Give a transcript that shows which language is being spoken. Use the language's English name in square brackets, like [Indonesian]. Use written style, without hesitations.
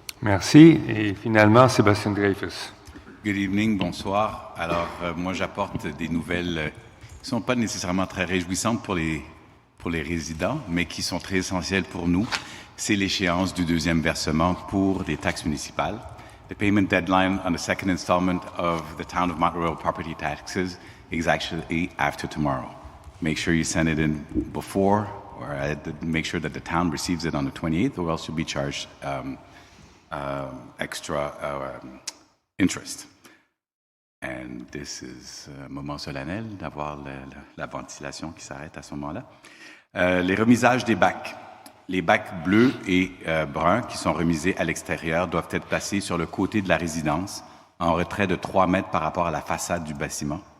[French] Merci. Et finalement, Sébastien Dreyfus. [English] Good evening, [French] bonsoir. Alors, moi, j'apporte des nouvelles qui ne sont pas nécessairement très réjouissantes pour les résidents, mais qui sont très essentielles pour nous. C'est l'échéance du 2e versement pour les taxes municipales. [English] The payment deadline on the second installment of the Town of Mount Royal property taxes is actually after tomorrow. Make sure you send it in before, or make sure that the town receives it on the 28th, or else you'll be charged extra interest. And this is [French] un moment solennel d'avoir la ventilation qui s'arrête à ce moment-là. Les remisages des bacs. Les bacs bleus et bruns qui sont remisés à l'extérieur doivent être placés sur le côté de la résidence, en retrait de 3 mètres par rapport à la façade du bâtiment.